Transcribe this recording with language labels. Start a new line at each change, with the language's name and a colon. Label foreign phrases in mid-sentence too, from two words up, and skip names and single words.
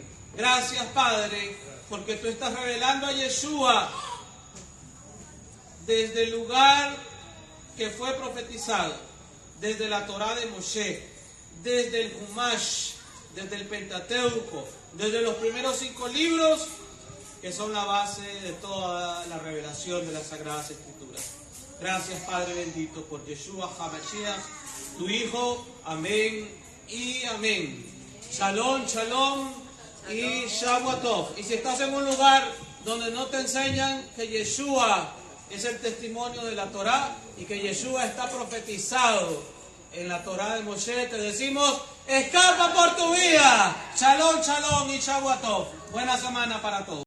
Spanish: Gracias, Padre, porque tú estás revelando a Yeshua desde el lugar que fue profetizado, desde la Torá de Moshe, desde el Humash, desde el Pentateuco, desde los primeros 5 libros que son la base de toda la revelación de las Sagradas Escrituras. Gracias, Padre bendito, por Yeshua HaMashiach, tu Hijo. Amén y amén.
Hebrew: שלום שלום y שבת טוב.
Spanish: Y si estás en un lugar donde no te enseñan que Yeshua es el testimonio de la Torá y que Yeshua está profetizado en la Torá de Moshe, te decimos: escapa por tu vida.
Hebrew: שלום שלום y שבת טוב.
Spanish: Buena semana para todos.